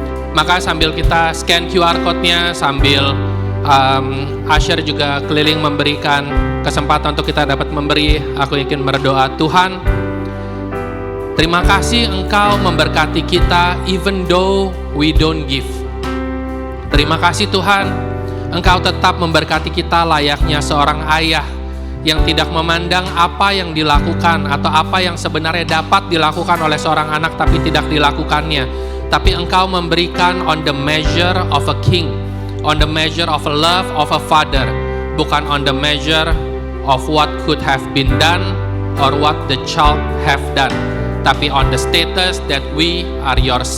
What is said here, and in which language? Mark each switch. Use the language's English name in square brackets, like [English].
[Indonesian] Maka sambil kita scan QR code-nya, sambil Asher juga keliling memberikan kesempatan untuk kita dapat memberi, aku ingin berdoa. Tuhan, terima kasih Engkau memberkati kita [English] even though we don't give. [Indonesian] Terima kasih Tuhan, Engkau tetap memberkati kita layaknya seorang ayah yang tidak memandang apa yang dilakukan atau apa yang sebenarnya dapat dilakukan oleh seorang anak tapi tidak dilakukannya. Tapi Engkau memberikan [English] on the measure of a king, on the measure of a love of a father, [Indonesian] bukan [English] on the measure of what could have been done or what the child have done, [Indonesian] tapi [English] on the status that we are yours.